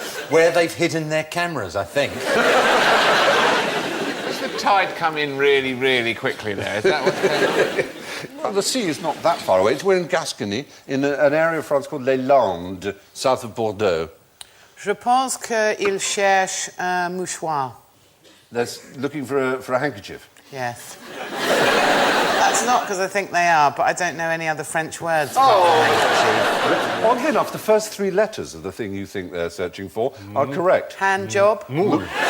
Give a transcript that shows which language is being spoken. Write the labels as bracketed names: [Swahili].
[English] Where they've hidden their cameras, I think. Does the tide come in really, really quickly there? Is that what's going on? Well, the sea is not that far away. We're in Gascony, in an area of France called Les Landes, south of Bordeaux. [French] Je pense qu'il cherche un mouchoir. [English] They're looking for a handkerchief. Yes. That's not because I think they are, but I don't know any other French words. Oddly enough, the first three letters of the thing you think they're searching for are correct. Hand job. No.